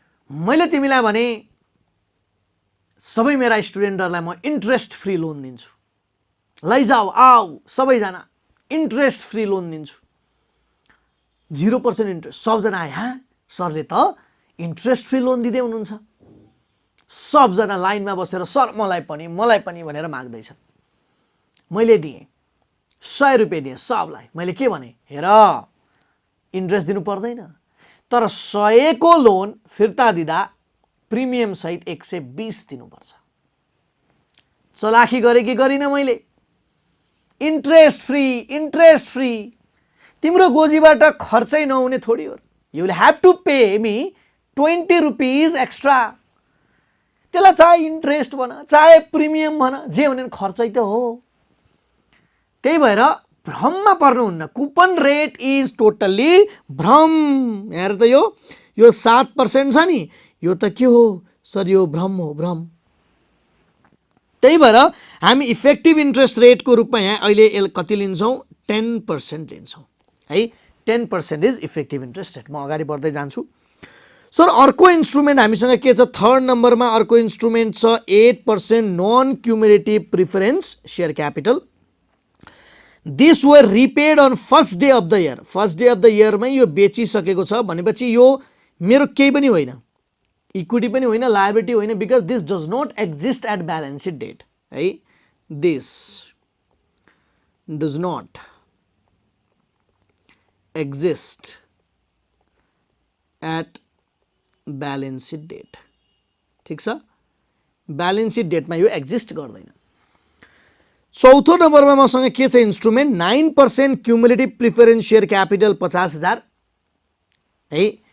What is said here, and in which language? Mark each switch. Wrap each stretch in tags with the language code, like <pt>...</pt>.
<ne>मैले तिमीलाई भने सबै मेरा स्टुडेन्टहरूलाई म इन्ट्रेस्ट फ्री लोन दिन्छु, लैजाऊ आऊ सबैजना इन्ट्रेस्ट फ्री लोन दिन्छु, 0% इन्ट्रेस्ट। सबजना आए, हाँ सरले त इन्ट्रेस्ट फ्री लोन दिँदै हुनुहुन्छ। सबजना लाइनमा बसेर सर मलाई पनि भनेर माग्दैछ। मैले दिएँ 100 रुपियाँ दिएँ सबलाई। मैले के भने, हेर इन्ट्रेस्ट दिनु पर्दैन, तर 100 को लोन फिर्ता दिँदा प्रिमियम सहित 120 दिनुपर्छ। चलाखी गरेँ कि गरिनँ मैले? Interest free. तिम्रो गोजीबाट खर्चै नहुने थोडी हो।</ne> <en>You will have to pay me 20 rupees extra.</en> <ne>त्यसलाई चाहे इन्ट्रेस्ट भन चाहे प्रिमियम भन, जे भने खर्चै त हो। त्यही भएर भ्रममा पर्नुहुन्न।</ne> <en>coupon rate is totally</en> <ne>भ्रम। हेर त यो 7% छ नि, यो त के हो सर? यो भ्रम हो, भ्रम। त्यही भएर हामी इफेक्टिभ इन्ट्रेस्ट रेटको रूपमा यहाँ अहिले कति लिन्छौँ? 10% लिन्छौँ है।</ne> <en>10% is effective interest rate.</en> <ne>म अगाडि बढ्दै जान्छु। सर अर्को इन्स्ट्रुमेन्ट हामीसँग के छ? 3rd नम्बरमा अर्को इन्स्ट्रुमेन्ट छ 8% non cumulative preference share capital.</ne> <en>This were repaid on first day of the year.</en> <ne>First day of the इयरमै यो बेचिसकेको छ भनेपछि यो मेरो केही पनि होइन, इक्विटी पनि होइन, लायबिलिटी होइन,</ne> <en>because this does not exist at balance sheet date</en> <ne>है।</ne> <en>This does not exist at balance sheet date.</en> <ne>ठिक छ, ब्यालेन्स सिट डेटमा यो एक्जिस्ट गर्दैन। 4थो नम्बरमा मसँग के छ instrument? 9% cumulative preference share capital 50,000 है।</ne>